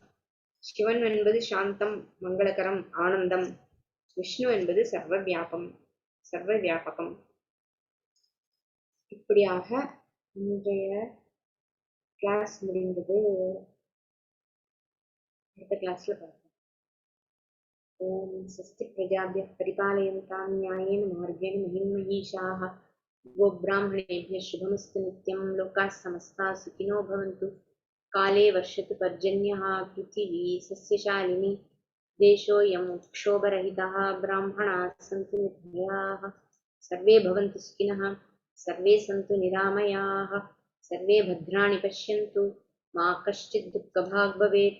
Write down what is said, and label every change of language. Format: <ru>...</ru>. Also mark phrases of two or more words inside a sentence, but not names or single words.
<ta>சிவன் என்பது சாந்தம் மங்களகரம் ஆனந்தம், விஷ்ணு என்பது சர்வ வியாபகம். இப்படியாக இன்றைய கிளாஸ் முடிந்தது. அடுத்த கிளாஸ்ல பார்ப்போம்.</ta> <sa>ओम् स्वस्ति प्रजाभ्यः परिपालयन्ताम् न्यायेन मार्गेण महिन्महीषाः गोब्राह्मणेभ्यः शुभमस्तु नित्यं लोकाः समस्ताः सुखिनो भवन्तु। काले वर्षतु पर्जन्यः पृथिवी सस्यशालिनी देशोऽयं क्षोभरहितः ब्राह्मणाः सन्तु निर्भयाः सर्वे भवन्तु सुखिनः सर्वे सन्तु निरामयाः सर्वे भद्राणि पश्यन्तु मा कश्चित् दुःखभाग् भवेत्।</sa>